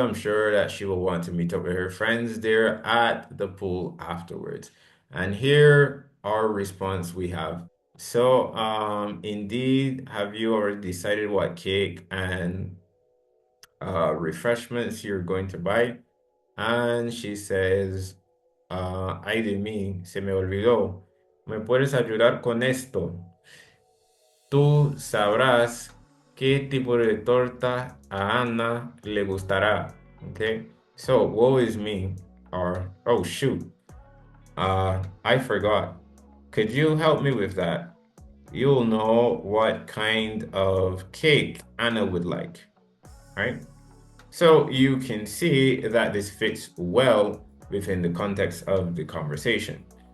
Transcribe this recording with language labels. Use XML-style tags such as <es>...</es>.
<en>I'm sure that she will want to meet up with her friends there at the pool afterwards. And here our response we have. So, indeed, have you already decided what cake and refreshments you're going to buy? And she says,</en> <es>ay de mí, se me olvidó. ¿Me puedes ayudar con esto? Tú sabrás qué tipo de torta a Ana le gustará.</es> <en>Okay, so woe is me, or oh shoot, I forgot. Could you help me with that? You'll know what kind of cake Anna would like, right? So you can see that this fits well within the context of the conversation.</en>